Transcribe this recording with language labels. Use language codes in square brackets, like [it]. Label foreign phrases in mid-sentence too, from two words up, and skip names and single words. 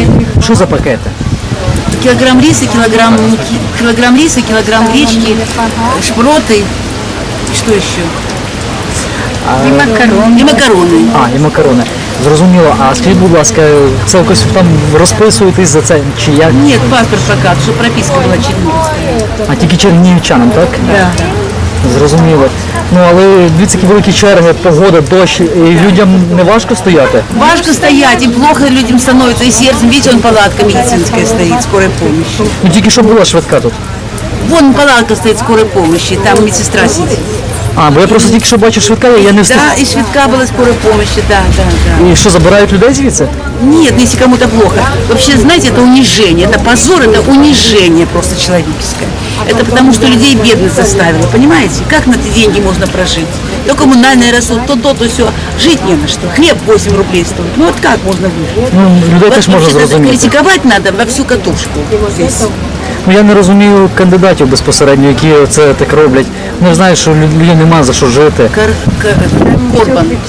[uk] Що за пакети? [ru] Килограмм риса, килограмм риса, килограмм гречки, шпроты. Что еще? И макароны. И макароны. [uk] А, і макарони. Зрозуміло. А скажіть, будь ласка, це якось там розписуєтесь за це чи як? [ru] Нет, паспорт пока, чтобы прописка была чернигівська. [uk] А тільки чернігівчанам, так? [ru] Да. [uk] Зрозуміло. Ну, але дивіться, які великі черги, погода, дощ, і людям не важко стояти? Важко стоять, [ru] и плохо людям становится, и сердцем. Видите, вон палатка медицинская стоит, скорой помощи. [uk] Ну, тільки що була швидка тут. [ru] Вон палатка стоит скорой помощи, там медсестра сидит. [uk] А, бо я просто тільки що бачив швидка, я не встиг. [ru] Да, и швидка была скорой помощи, да, да, да. [uk] І що, забирають людей звідси? [ru] Нет, если кому-то плохо. Вообще, знаете, это унижение, это позор, это унижение просто человеческое. Это потому, что людей бедность заставила, понимаете? Как на эти деньги можно прожить? То коммунальные растут, то все. Жить не на что. Хлеб 8 рублей стоит. Ну вот как можно выжить? [uk] Ну, людей теж можна [ru] Вообще, [uk] зрозуміти. [ru] критиковать надо во всю катушку здесь. [uk] Ну, я не розумію кандидатів безпосередньо, які це так роблять. Не знаю, що людям нема за що жити. Орбан.